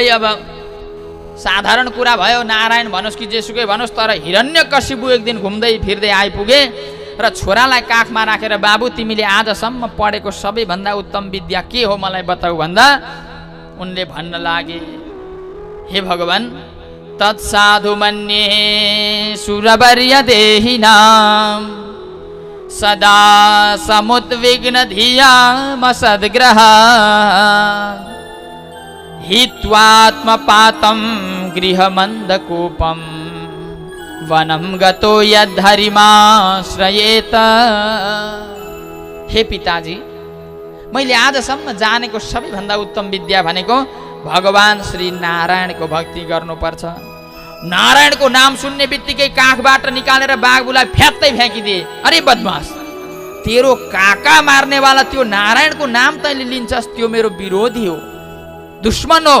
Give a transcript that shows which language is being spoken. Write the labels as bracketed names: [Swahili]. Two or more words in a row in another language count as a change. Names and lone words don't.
[Nepali] अब साधारण कुरा भयो, नारायण भनोस् कि जेसुकै भनोस्। तर हिरण्यकशिपु एक दिन घुम्दै फिर्दै आइपुगे र छोरालाई काखमा राखेर, बाबु तिमीले आजसम्म पढेको सबैभन्दा उत्तम विद्या के हो मलाई बताऊ भन्दा उनले भन्न लागे, हे भगवान, [Sanskrit] तत्साधु मन्ये सुरवर्य देहिनाम सदा समुद्विग्न धिया मसद्ग्रह हित्वात्मपातं गृहमन्दकूपं वनं गतो यद्धरिमाश्रयेत। [Nepali] हे पिताजी, मैले आजसम्म जानेको सबैभन्दा उत्तम विद्या भनेको भगवान श्री नारायणको भक्ति गर्नुपर्छ। नारायणको नाम सुन्ने बित्तिकै काखबाट निकालेर बाघबुलाई फ्यात्तै फ्याँकिदिए। अरे बदमास, तेरो काका मार्नेवाला त्यो नारायणको नाम तैँले लिन्छस्, त्यो मेरो विरोधी हो, दुश्मन हो।